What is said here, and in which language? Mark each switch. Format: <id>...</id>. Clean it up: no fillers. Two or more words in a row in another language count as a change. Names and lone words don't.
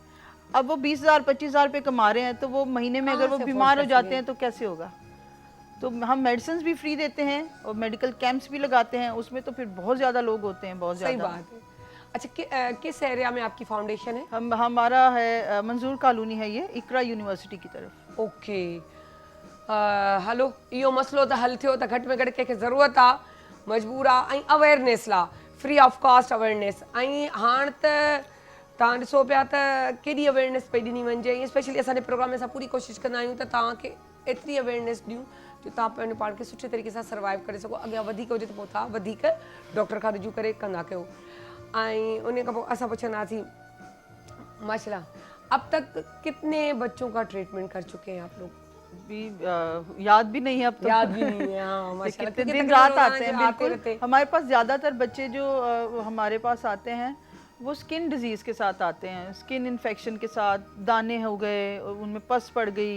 <ur>اب وہ 20,000 25,000 روپے کما رہے ہیں تو وہ مہینے میں اگر وہ بیمار ہو جاتے ہیں تو کیسے ہوگا? تو ہم میڈیسن بھی فری دیتے ہیں اور</ur> <en>medical camps</en> <ur>بھی لگاتے ہیں. اس میں تو پھر بہت زیادہ لوگ ہوتے ہیں، بہت زیادہ. صحیح بات ہے. اچھا، کس ایریا میں آپ کی فاؤنڈیشن ہے? ہمارا ہے منظور کالونی ہے، یہ اقراء یونیورسٹی کی طرف. اوکے,</ur> <sd>हलो, इहो मसलो त हल थियो त घटि में घटि कंहिंखे ज़रूरत आहे, मजबूर आहे, ऐं अवेयरनेस ला</sd> <en>free of cost awareness.</en> <sd>ऐं हाणे त तव्हां ॾिसो पिया त केॾी अवेयरनेस पई ॾिनी वञे। ऐं स्पेशली असांजे प्रोग्राम में असां पूरी कोशिशि कंदा आहियूं त तव्हांखे एतिरी अवेयरनेस ॾियूं जो तव्हां पंहिंजे पाण खे सुठे तरीक़े सां सर्वाइव करे सघो। अॻियां वधीक हुजे त पोइ तव्हां वधीक डॉक्टर खां रुजू करे कंदा कयो। ऐं उन खां पोइ असां पुछंदासीं,</sd> <ur>ماشاءاللہ، اب تک کتنے بچوں کا ٹریٹمنٹ کر چکے ہیں آپ لوگ? بھی یاد بھی نہیں ہے اب تو. یاد بھی نہیں ہے، ہاں، ماشاءاللہ, کتنے کیونکہ دن تقریباً رات آتے ہیں. آتے بالکل، ہمارے پاس زیادہ تر بچے جو ہمارے پاس آتے ہیں وہ</ur> <en>skin disease</en> <ur>کے ساتھ آتے ہیں,</ur> <en>skin infection</en> <ur>کے ساتھ، دانے ہو گئے، ان میں پس پڑ گئی.</ur>